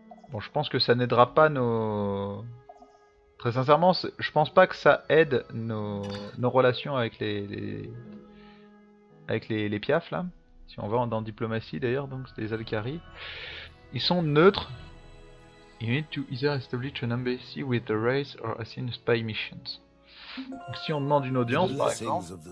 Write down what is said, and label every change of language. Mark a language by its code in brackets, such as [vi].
[fr] Bon, je pense que ça n'aidera pas nos... Très sincèrement, je pense pas que ça aide nos relations avec les piafs là. Si on va dans diplomatie d'ailleurs, donc c'est des Alcari. Ils sont neutres. [en] You need to either establish an embassy with the race or assign spy missions. [fr] Donc si on demande une audience par exemple.